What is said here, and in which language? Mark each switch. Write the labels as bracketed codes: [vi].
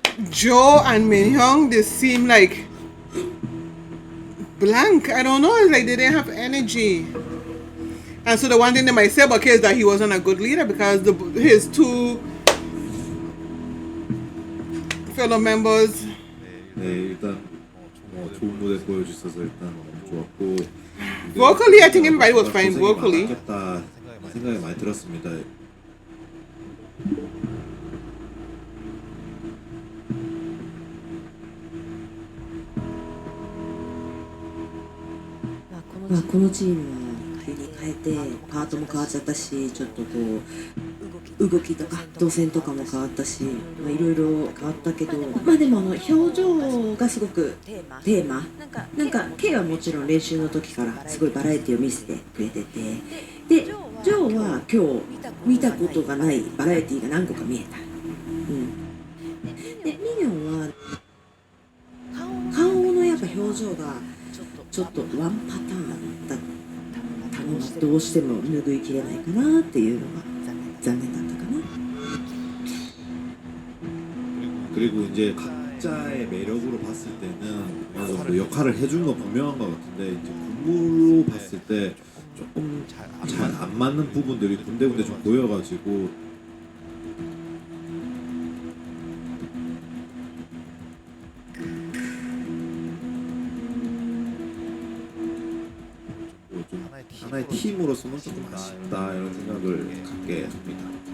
[en] Joe and Minhyung, they seem like blank. I don't know. It's like they didn't have energy. And so the one thing they might say about K is that he wasn't a good leader because his two fellow members. [ko] 네, 일단 좋은 무대 보여주셔서 일단 너무 좋았고 [en] Vocally, I think everybody was fine vocally. [ko] 많았겠다 생각이 많이 들었습니다. [ja] このチームは急に変えてパートも変わっちゃったし、ちょっとこう動きとか動線とかも変わったし、いろいろ変わったけど、でも表情がすごくテーマなんか K はもちろん練習の時からすごいバラエティを見せてくれてて、でジョーは今日見たことがないバラエティが何個か見えた。でミニョンは顔のやっぱ表情がちょっとワンパターンだったのがどうしても拭いきれないかなっていうのが残念だったかな。 [ko] 그리고 이제 각자의 매력으로 봤을 때는 어느 정도 역할을 해준 건 분명한 것 같은데 이제 군무로 봤을 때 조금 잘 안 맞는 부분들이 군데군데 좀 보여가지고 좀 하나의 팀으로서는 조금 아쉽다 이런 생각을 갖게 합니다.